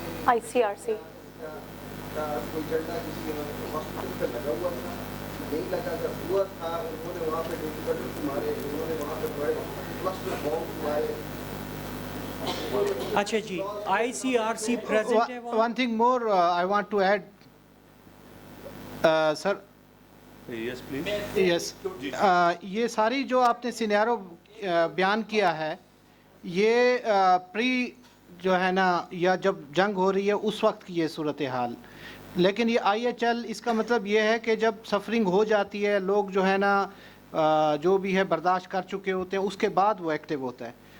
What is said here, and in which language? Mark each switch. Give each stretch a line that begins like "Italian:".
Urdu: آئی C R C کوئی جھنڈا کسی ہاسپٹل پہ لگا ہوا تھا؟ نہیں لگا. جب ہوا تھا انہوں نے وہاں پہ ڈیفیکلٹیز مارے, انہوں نے وہاں پہ بڑے کلسٹر بامب مارے. اچھا جی, آئی سی آر سی پریزنٹ ہے.
English: One thing more I want to add, sir. Yes, please. Yes.
Urdu: یہ ساری جو آپ نے سینیرو بیان کیا ہے, یہ پری جو ہے نا, یا جب جنگ ہو رہی ہے اس وقت کی یہ صورتحال. لیکن یہ آئی ایچ ایل, اس کا مطلب یہ ہے کہ جب سفرنگ ہو جاتی ہے, لوگ جو ہے نا جو بھی ہے برداشت کر چکے ہوتے ہیں, اس کے بعد وہ ایکٹیو ہوتا ہے.